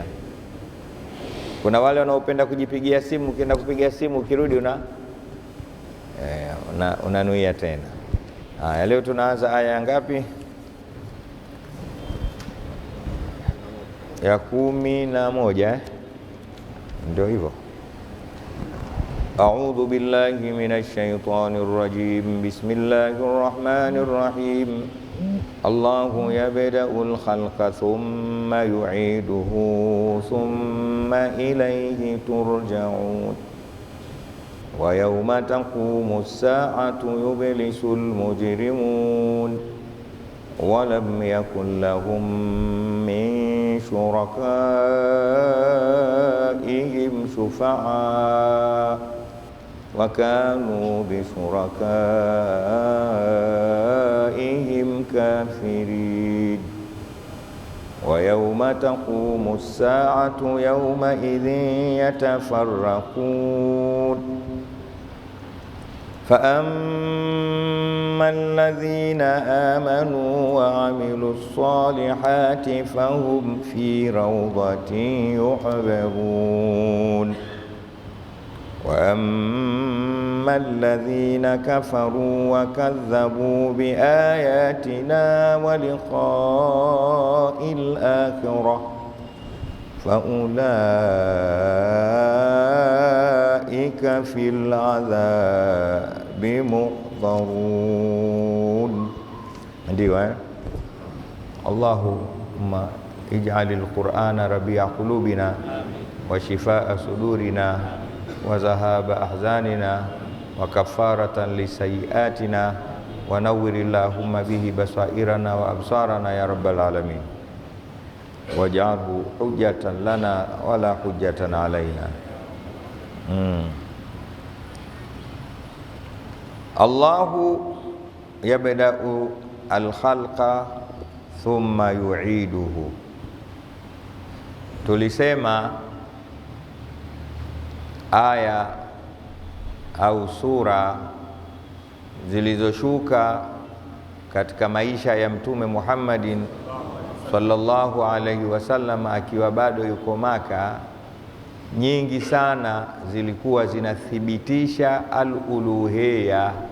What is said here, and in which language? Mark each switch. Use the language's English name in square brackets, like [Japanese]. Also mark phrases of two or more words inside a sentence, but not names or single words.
[Swahili] Kuna wale wanaopenda kujipigia simu, ukienda kupigia simu ukirudi unanuia tena. Haya, leo tunaanza aya ngapi? Ya 11. Ndio hivyo. [Arabic] أعوذ بالله من الشيطان الرجيم. بسم الله الرحمن الرحيم. الله يبدأ الخلق ثم يعيده ثم إليه ترجعون. ويوم تقوم الساعة يبلس المجرمون ولم يكن لهم من شركائهم شفعاء وكانوا بشركائهم كافرين. ويوم تقوم الساعة يومئذ يتفرقون. فأما الذين آمنوا وعملوا الصالحات فهم في روضة يحبرون. وأما الذين كفروا وكذبوا بآياتنا ولقاء الآخرة فأولئك أولئك في العذاب محضرون. Ndio اللهم اجعل القرآن ربيع قلوبنا وشفاء صدورنا وذهاب أحزاننا وكفارة لسيئاتنا ونور اللهم به بصائرنا وأبصارنا يا رب العالمين واجعله حجة لنا ولا حجة علينا. الله يبدأ الخلق ثم يعيده. [Swahili] Tulisema aya au sura zilizoshuka katika maisha ya Mtume Muhammadin [Arabic] صلى الله عليه وسلم [Swahili] akiwa bado yuko Maka, nyingi sana zilikuwa zinathibitisha al-uluhiyya,